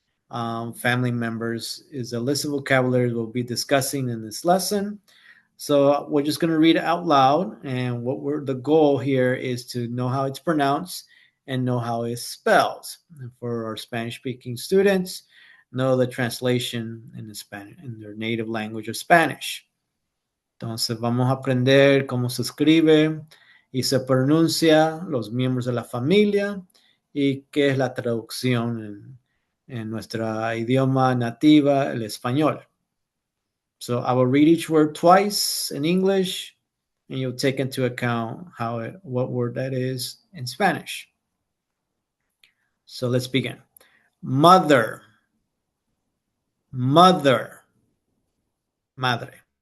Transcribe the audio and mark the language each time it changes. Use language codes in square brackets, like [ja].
[en] Family members is a list of vocabularies we'll be discussing in this lesson. So we're just going to read it out loud, and the goal here is to know how it's pronounced and know how it's spelled. And for our Spanish-speaking students, know the translation in their native language of Spanish. [es] Entonces vamos a aprender cómo se escribe y se pronuncia los miembros de la familia y qué es la traducción en nuestra idioma nativa, el español. [en] So I will read each word twice in English, and you'll take into account what word that is in Spanish. So let's begin. Mother, mother, madre.